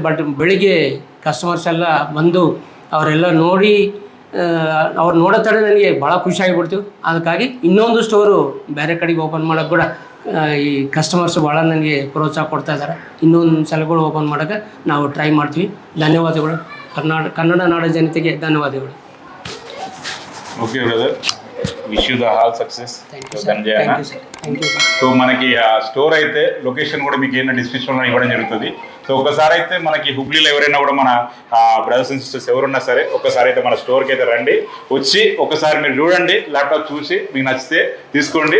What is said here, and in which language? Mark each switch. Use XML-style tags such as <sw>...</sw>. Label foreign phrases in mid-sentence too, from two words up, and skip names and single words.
<kn>ಬಟ್ ಬೆಳಿಗ್ಗೆ ಕಸ್ಟಮರ್ಸ್ ಎಲ್ಲ ಬಂದು ಅವರೆಲ್ಲ ನೋಡಿ ಅವ್ರು ನೋಡೋ ತಡೆ ನನಗೆ ಭಾಳ ಖುಷಿಯಾಗಿಬಿಡ್ತು. ಅದಕ್ಕಾಗಿ ಇನ್ನೊಂದು ಸ್ಟೋರು ಬೇರೆ ಕಡೆಗೆ ಓಪನ್ ಮಾಡೋಕ್ಕೆ ಕೂಡ ಈ ಕಸ್ಟಮರ್ಸ್ ಭಾಳ ನನಗೆ ಪ್ರೋತ್ಸಾಹ ಕೊಡ್ತಾ ಇದ್ದಾರೆ. ಇನ್ನೊಂದು ಸಲಗಳು ಓಪನ್ ಮಾಡೋಕ್ಕೆ ನಾವು ಟ್ರೈ ಮಾಡ್ತೀವಿ. ಧನ್ಯವಾದಗಳು. ಕನ್ನಡ ನಾಡ ಜನತೆಗೆ ಧನ್ಯವಾದಗಳು.</kn> <en>Okay brother, wish you the all success.</en> <te>ధనంజయ అన్న. సో మనకి ఆ స్టోర్ అయితే లొకేషన్ కూడా మీకు ఏంటంటే డిస్క్రిప్షన్లో ఇవ్వడం జరుగుతుంది. సో ఒకసారి అయితే మనకి హుబ్లీలో ఎవరైనా కూడా మన</te> <en>brothers and sisters</en> <te>ఎవరున్నా సరే ఒకసారి అయితే మన స్టోర్కి అయితే రండి, వచ్చి ఒకసారి మీరు చూడండి, ల్యాప్టాప్ చూసి మీకు నచ్చితే తీసుకోండి.</te>